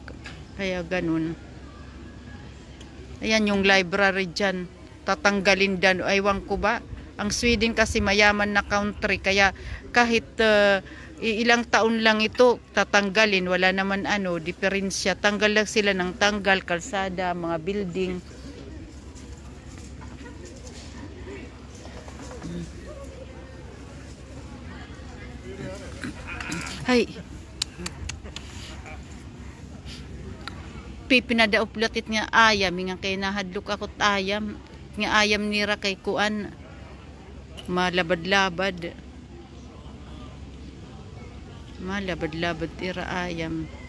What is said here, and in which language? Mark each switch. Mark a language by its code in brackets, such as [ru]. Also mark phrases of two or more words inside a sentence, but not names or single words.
[tl] Kaya ganun. Ayan yung library dyan. Tatanggalin dyan. Aywan ko ba? Ang Sweden kasi mayaman na country. Kaya kahit ilang taon lang ito, tatanggalin. Wala naman diferensya. Tanggal lang sila ng tanggal, kalsada, mga building. Hay. [hil] Pinadaoplatit nga ayam nga kay nahadlok akot ayam nga ayam nira kay kuan malabad-labad ira ayam.